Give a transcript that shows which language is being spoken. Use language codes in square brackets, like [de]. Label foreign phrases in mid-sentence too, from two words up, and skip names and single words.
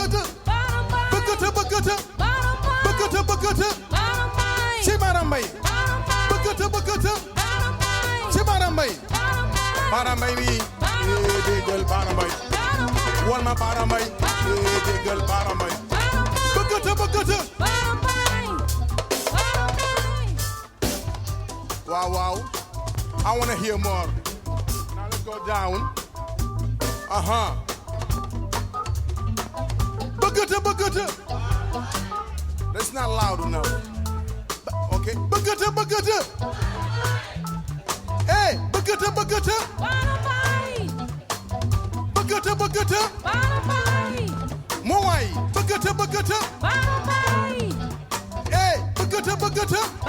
[wo] Say Baramay, Bagata, Say Baramay, Baramay, déggal Baramay, wol ma Baramay, déggal Baramay, Bagata. [en] Wow. I want to hear more. Now let's go down. Bagata. That's not loud enough. Okay. Bagata. Hey, Bagata. Bagata. Moai. Bagata. Hey, Bagata.